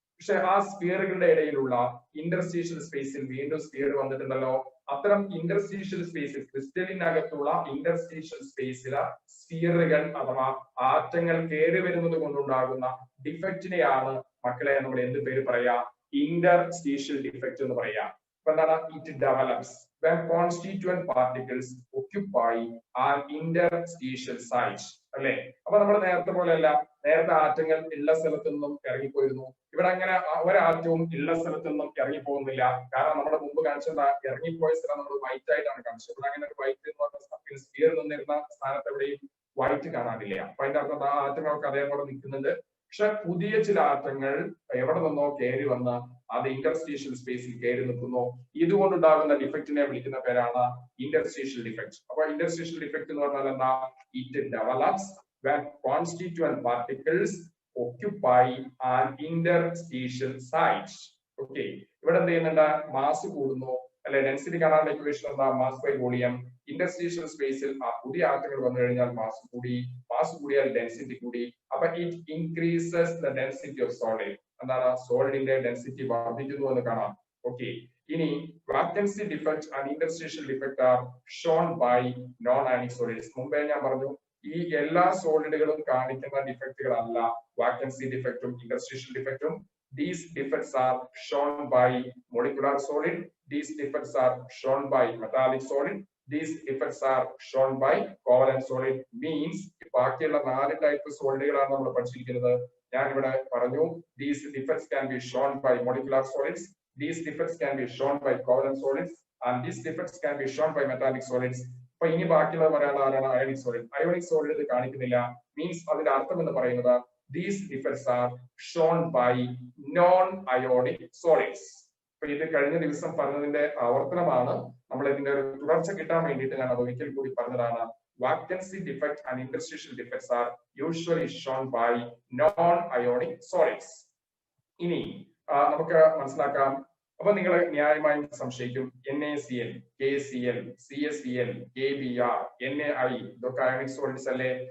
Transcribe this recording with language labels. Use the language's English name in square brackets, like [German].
[Malayalam] പക്ഷെ ആ സ്ഫിയറുകളുടെ ഇടയിലുള്ള ഇന്റർസ്റ്റീഷ്യൽ സ്പേസിൽ വീണ്ടും സ്ഫിയർ വന്നിട്ടുണ്ടല്ലോ. അത്തരം ഇന്റർസ്റ്റീഷ്യൽ സ്പേസിൽ, ക്രിസ്റ്റലിനകത്തുള്ള ഇന്റർസ്റ്റീഷ്യൽ സ്പേസിലെ സ്ഫിയറുകൾ അഥവാ ആറ്റങ്ങൾ കയറി വരുന്നത് കൊണ്ടുണ്ടാകുന്ന ഡിഫക്റ്റിനെയാണ് മക്കളെ നമ്മൾ എന്ത് പേര് പറയാ? ഇന്റർസ്റ്റീഷ്യൽ ഡിഫക്റ്റ് എന്ന് പറയാ. അപ്പൊ എന്താണ്? [English] It develops when constituent particles occupy an interstitial site. [Malayalam] അല്ലെ, അപ്പൊ നമ്മൾ നേരത്തെ പോലെയല്ല, നേരത്തെ ആറ്റങ്ങൾ ഉള്ള സ്ഥലത്തു നിന്നും ഇറങ്ങിപ്പോയിരുന്നു. ഇവിടെ അങ്ങനെ ഒരാറ്റവും ഉള്ള സ്ഥലത്തു നിന്നും ഇറങ്ങിപ്പോകുന്നില്ല. കാരണം നമ്മുടെ മുമ്പ് കാണിച്ചത് ഇറങ്ങിപ്പോയ സ്ഥലം നമ്മൾ വൈറ്റ് ആയിട്ടാണ് കാണിച്ചത്. ഇവിടെ അങ്ങനെ ഒരു വൈറ്റ് എന്ന് പറഞ്ഞ സ്ഫിയർ നിന്നിരുന്ന സ്ഥാനത്ത് എവിടെയും വൈറ്റ് കാണാനില്ല. അപ്പൊ അതിന്റെ അർത്ഥം ആ ആറ്റങ്ങളൊക്കെ അതേപോലെ നിൽക്കുന്നുണ്ട്. പക്ഷെ പുതിയ ചില ആറ്റങ്ങൾ എവിടെ നിന്നോ കയറി വന്ന് അത് ഇന്റർസ്റ്റീഷ്യൽ സ്പേസിൽ കയറി നിൽക്കുന്നു. ഇതുകൊണ്ടുണ്ടാകുന്ന ഡിഫക്റ്റിനെ വിളിക്കുന്ന പേരാണ് ഇന്റർസ്റ്റീഷ്യൽ ഡിഫക്റ്റ്. അപ്പൊ ഇന്റർസ്റ്റീഷ്യൽ ഡിഫക്റ്റ് എന്ന് പറഞ്ഞാൽ എന്താ? [English] It develops when constituent particles occupy an interstitial site. [Malayalam] Okay, ഇവിടെ എന്ത് ചെയ്യുന്നുണ്ട്? മാസ് കൂടുന്നു അല്ലെ? ഡെൻസിറ്റി കാണാനുള്ള ഇക്വേഷൻ എന്താ? Mass by volume. ഇന്റർസ്റ്റീഷ്യൽ സ്പേസിൽ ആ പുതിയ ആറ്റങ്ങൾ വന്നു കഴിഞ്ഞാൽ മാസ് കൂടി, മാസ് കൂടിയാൽ ഡെൻസിറ്റി കൂടി. [English] അപ്പൊ it increases the density of solid. എന്താണ്? [Malayalam] സോളിഡിന്റെ ഡെൻസിറ്റി വർദ്ധിക്കുന്നു എന്ന് കാണാം. ഓക്കെ, ഇനി [English] Vacancy defect and interstitial defect are shown by non ionic solids. [Malayalam] മുമ്പേ ഞാൻ പറഞ്ഞു ഈ എല്ലാ സോളിഡുകളും കാണിക്കുന്ന ഡിഫക്റ്റുകളല്ല vacancy ഡിഫക്റ്റും interstitial ഡിഫക്റ്റും. [English] These defects are shown by molecular solid. These defects are shown by metallic solid. These defects are shown by covalent solid. [Malayalam] Means ബാക്കിയുള്ള 4 type സോളിഡുകളാണ് നമ്മൾ പഠിച്ചിരിക്കുന്നത്. ഞാൻ ഇവിടെ പറഞ്ഞു [English] these defects can be shown by molecular solids. These defects can be shown by covalent solids. And these defects can be shown by metallic solids. [Malayalam] അപ്പൊ ഇനി ബാക്കിയുള്ളത് പറയാനുള്ള ആരാണ്? Ionic solid. അയോണിക് സോളിഡ് ഇത് കാണിക്കുന്നില്ല. [English] means [Malayalam] അതിന്റെ അർത്ഥം എന്ന് പറയുന്നത് [English] these defects are shown by non-ionic solids. [Malayalam] അപ്പൊ ഇത് കഴിഞ്ഞ ദിവസം പറഞ്ഞതിന്റെ ആവർത്തനമാണ്. നമ്മൾ ഇതിന്റെ ഒരു തുടർച്ച കിട്ടാൻ വേണ്ടിയിട്ട് ഞാൻ അത് ഒരിക്കൽ കൂടി പറഞ്ഞതാണ്. [English] Vacancy defect and interstitial defects are usually shown by non-ionic solids. [Malayalam] ഇനി നമുക്ക് മനസ്സിലാക്കാം. അപ്പൊ നിങ്ങൾ ന്യായമായും സംശയിക്കും, NaCl, KCl, CaCl, KBr, NaI ഇതൊക്കെ അയോണിക് സോളിഡ്സ് അല്ലേ?